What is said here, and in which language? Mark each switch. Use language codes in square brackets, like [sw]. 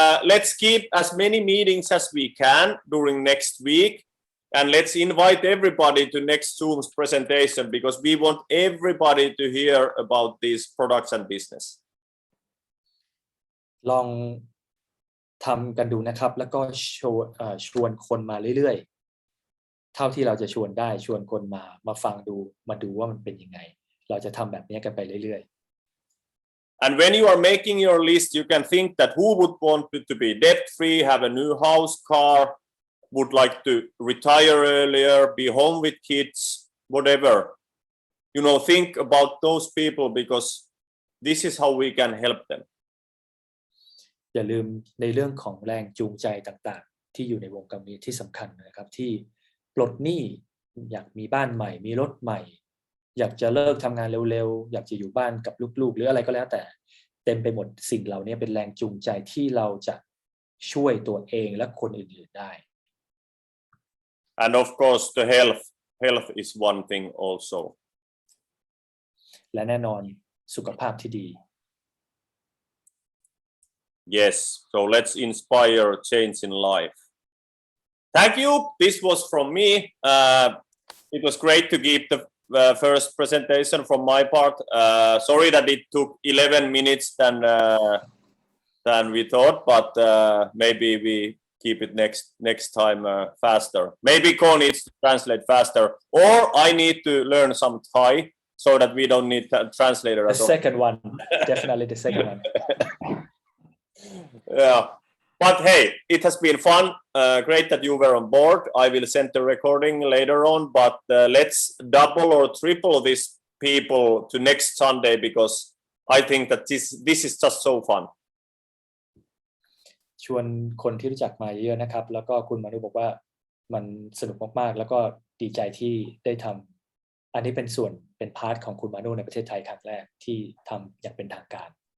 [en] Let's keep as many meetings as we can during next week, and let's invite everybody to next Zoom's presentation because we want everybody to hear about these products and business. [th] ลองทำกันดูนะครับแล้วก็ชวนคนมาเรื่อยๆเท่าที่เราจะชวนได้ชวนคนมาฟังดูมาดูว่ามันเป็นยังไงเราจะทำแบบนี้กันไปเรื่อยๆ [en] And when you are making your list, you can think that who would want to be debt-free, have a new house, car, would like to retire earlier, be home with kids, whatever. Think about those people because this is how we can help them. [th] อย่าลืมในเรื่องของแรงจูงใจต่างๆที่อยู่ในวงการนี้ที่สำคัญนะครับที่ปลดหนี้อยากมีบ้านใหม่มีรถใหม่อยากจะเลิกทำงานเร็วๆอยากจะอยู่บ้านกับลูกๆหรืออะไรก็แล้วแต่เต็มไปหมดสิ่งเหล่านี้เป็นแรงจูงใจที่เราจะช่วยตัวเองและคนอื่นๆได้ [en] And of course the health is one thing also. [th] และแน่นอนสุขภาพที่ดี [en] Yes, so let's inspire change in life. Thank you. This was from me. It was great to give the first presentation from my part. Sorry that it took 11 minutes than we thought, but maybe we keep it next time faster. Maybe Ko needs to translate faster, or I need to learn some Thai so that we don't need a translator The at all. second one definitely the second one. Yeah, but hey, it has been fun. Great that you were on board. I will send the recording later on, but let's double or triple these people to next Sunday because I think that this is just so fun. [th] ชวนคนที่รู้จักมาเยอะนะครับแล้วก็คุณมานุบอกว่ามันสนุกมากๆแล้วก็ดีใจที่ได้ทำอันนี้เป็นส่วนเป็นพาร์ทของคุณมานุในประเทศไทยครั้งแรกที่ทำอย่างเป็นทางการ